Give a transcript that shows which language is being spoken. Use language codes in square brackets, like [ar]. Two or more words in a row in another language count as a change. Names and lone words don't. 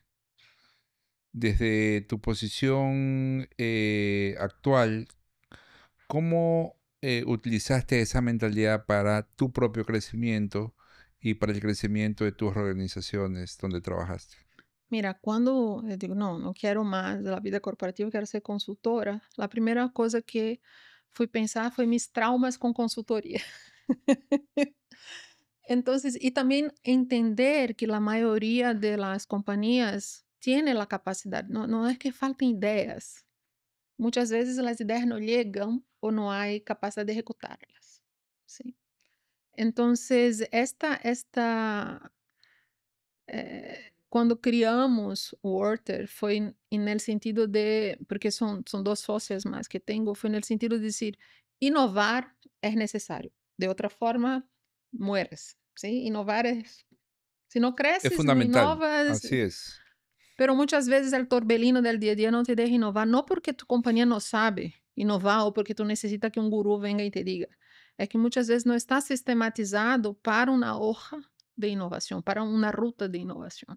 [es] Desde tu posición actual, ¿cómo utilizaste esa mentalidad para tu propio crecimiento y para el crecimiento de tus organizaciones donde trabajaste? Mira, [pt] quando eu digo: "Não, não quero mais da vida corporativa, eu quero ser consultora", a primeira coisa que fui pensar, foi [es] mis traumas [pt] com consultoria. [es] Entonces, y también entender que la mayoría de las compañías tiene la capacidad, no es que falten ideas. Muchas veces las ideas no llegan o no hay capacidad de ejecutarlas. ¿Sí? Entonces, [pt] quando criamos o Orter, foi [es] el sentido de, [pt] porque são duas sócias mais que tenho, foi no sentido de dizer, inovar é necessário. De outra forma, [es] mueres. ¿Sí? Inovar es, si no Es creces, no fundamental, innovas, así es. pero muchas veces el torbellino del día a día no te deja innovar, no porque tu compañía no sabe innovar o porque tú necesitas que un gurú venga y te diga. Es que muchas veces no está sistematizado para una hoja de innovación, para una ruta de innovación.